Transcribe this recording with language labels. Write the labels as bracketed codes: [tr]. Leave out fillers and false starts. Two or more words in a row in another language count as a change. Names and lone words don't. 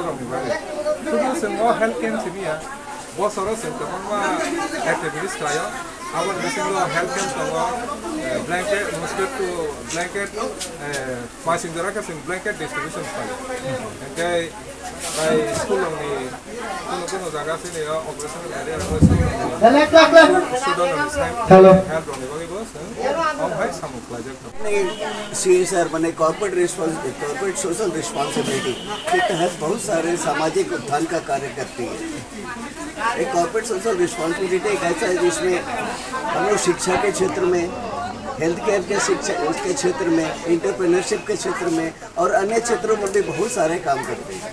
[brx] रंनि बागै शुधु जों [en] health camp [brx] सिबिया बसराव जों गोबां एक्टिभिटिस खालायो आबाद बिसिंग [en] health camp [brx] दङ [en] blanket mosquito blanket [brx] मासिं जराखा जों [en] blanket distribution [brx] खालायो ओमफ्राय बाय स्कुलनि कोनो जायगा सिनि [en] operational area [brx] हेलो हेल्थ रंनि बागैबो जों हमहाय सामुखलायजों [hi] सीएसआर बने [en] corporate social responsibility [hi] के तहत बहुत सारे सामाजिक उत्थान का कार्य करती है। एक [en] corporate social responsibility [hi] एक ऐसा है जिसमें हम लोग शिक्षा के क्षेत्र में, [en] health care [hi] के उसके क्षेत्र में, एंटरप्रेन्योरशिप के क्षेत्र में और अन्य क्षेत्रों में भी बहुत सारे काम करते हैं।